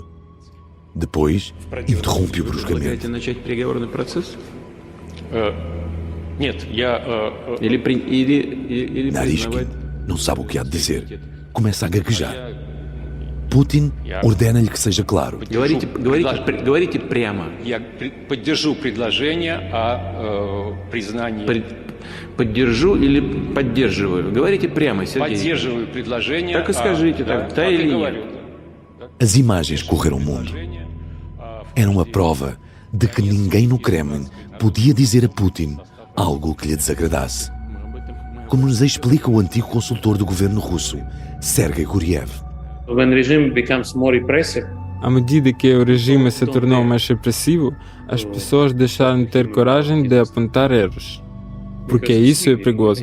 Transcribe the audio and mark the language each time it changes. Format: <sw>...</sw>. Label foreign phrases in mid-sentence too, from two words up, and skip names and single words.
<pt>Depois, interrompe-o bruscamente. Narishkin não sabe o que há de dizer. Começa a gaguejar. Putin ordena-lhe que seja claro.</pt> <ru>Говорите прямо. Я поддержу предложение о признании. Поддержу или поддерживаю? Говорите прямо, Сергей. Поддерживаю предложение. Так и скажите, так, да или нет?</ru> <pt>As imagens correram o mundo. Eram a prova de que ninguém no Kremlin podia dizer a Putin algo que lhe desagradasse. Como nos explica o antigo consultor do governo russo, Sergei Guriev. À medida que o regime se tornou mais repressivo, as pessoas deixaram de ter coragem de apontar erros, porque isso é perigoso.</pt>